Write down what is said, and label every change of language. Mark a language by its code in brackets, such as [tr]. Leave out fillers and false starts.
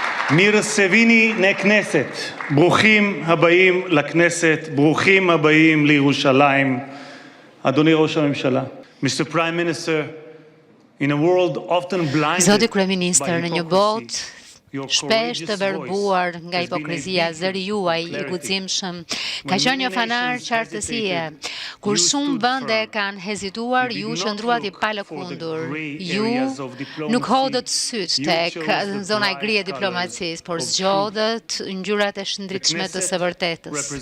[he] מירסביני נכנסת, ברוכים הבאים לכנסת, ברוכים הבאים לירושלים. אדוני ראש הממשלה, Mr. [en] Prime Minister, in a world often blinded [sq] Zoti Kryeministër, në një botë shpesh të verbuar nga hipokrizia, zëri juaj I guximshëm ka qenë një fanar qartësie. Kur shumë vende kanë hezituar, ju qëndruat I palëkundur. Ju nuk hodhët syt tek zona e gri e diplomacisë, por zgjodhët ngjyrat e shëndritshme të së vërtetës.